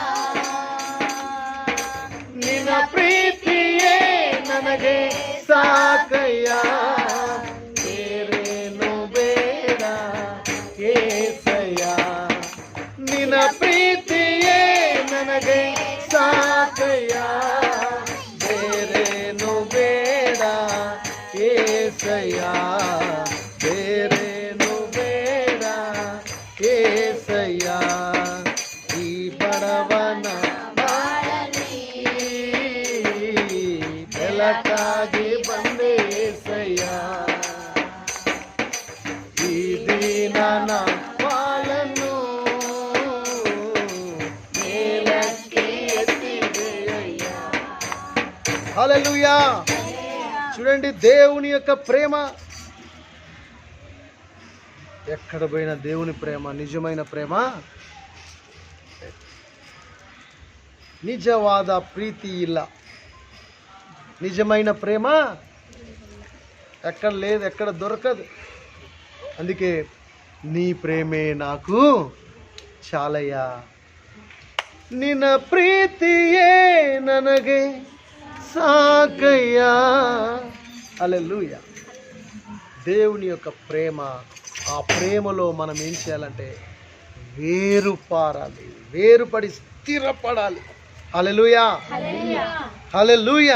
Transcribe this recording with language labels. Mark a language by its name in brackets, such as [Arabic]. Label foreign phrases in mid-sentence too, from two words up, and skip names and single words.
[Kannada] ನಿನ್ನ ಪ್ರೀತಿಯೇ ನನಗೆ ಸಾಕಯ್ಯ, ನಿನ್ನ ಪ್ರೀತಿಯೇ ನನಗೆ ಸಾಕಯ್ಯ, ಬೇರೇನು ಬೇಡ ಏಸಯ್ಯ, ಬೇರೇನು ಬೇಡ ಏಸಯ್ಯ. ಈ ಬಡವನ ಬಾಳಲಿ ಬೆಳಕಾಗಿ ಬಂದೆ ಏಸಯ್ಯ, ಈ ದೀನನ హల్లెలూయా. [Telugu] చూడండి, దేవుని యొక్క ప్రేమ ఎక్కడ పోయినా దేవుని ప్రేమ, నిజమైన ప్రేమ, [Kannada] ನಿಜವಾದ ಪ್ರೀತಿ ಇಲ್ಲ. [Telugu] నిజమైన ప్రేమ ఎక్కడ లేదు, ఎక్కడ దొరకదు. అందుకే నీ ప్రేమే నాకు చాలయ్యా, [Kannada] ನಿನ್ನ ಪ್ರೀತಿಯೇ ನನಗೆ సాకయ్యా. [Telugu] హల్లెలూయా. దేవుని యొక్క ప్రేమ, ఆ ప్రేమలో మనం ఏం చేయాలంటే వేరుపడి స్థిరపడాలి. హల్లెలూయా, హల్లెలూయా.